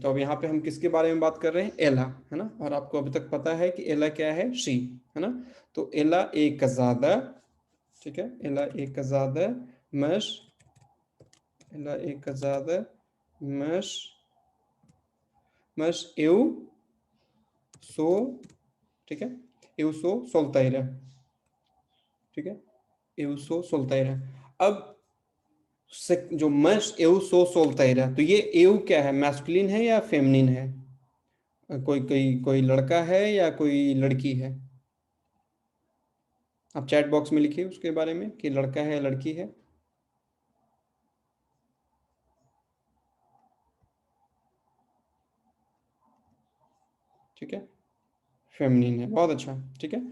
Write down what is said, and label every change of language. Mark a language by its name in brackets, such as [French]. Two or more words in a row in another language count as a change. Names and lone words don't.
[Hindi] तो अब यहाँ पे हम किसके बारे में बात कर रहे हैं, एला, है ना, और आपको अभी तक पता है कि एला क्या है, शी, है ना। [Portuguese] तो ela é casada, [Hindi] ठीक है, [Portuguese] ela é casada mas, ela é casada mas mas eu sou, [Hindi] ठीक है, [Portuguese] eu sou solteira, [Hindi] ठीक है, [Portuguese] eu sou solteira। [Hindi] अब जो [Portuguese] mas eu sou solteira, [Hindi] तो ये eu क्या है, मैस्कुलिन है या फेमिनिन है, कोई कोई कोई लड़का है या कोई लड़की है, आप [English] chat box [Hindi] में लिखिए उसके बारे में कि लड़का है या लड़की है। ठीक है, फेमिनिन है, बहुत अच्छा, ठीक है।